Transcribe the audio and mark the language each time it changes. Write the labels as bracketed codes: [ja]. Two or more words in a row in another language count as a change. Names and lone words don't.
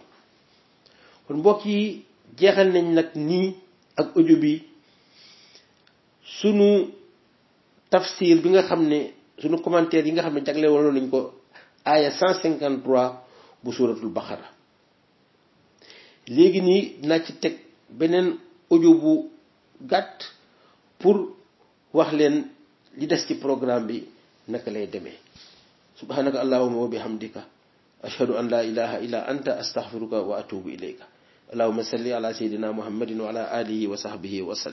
[wo] kon mbokk yi jeexal nañ nag nii ak audio bi sunu tafsir bi nga xam ne sunu commentaire yi nga xam ne jagle woon nañ ko aaya 153 bu suuratul Baqara. léegi nii dinaa ci teg beneen audio bu gàtt pour wax leen li des ci programme bi naka lay demee. [ar] سبحانك اللهم وبحمدك أشهد أن لا إله إلا أنت أستغفرك وأتوب إليك. اللهم صل على سيدنا محمد وعلى آله وصحبه وسلم.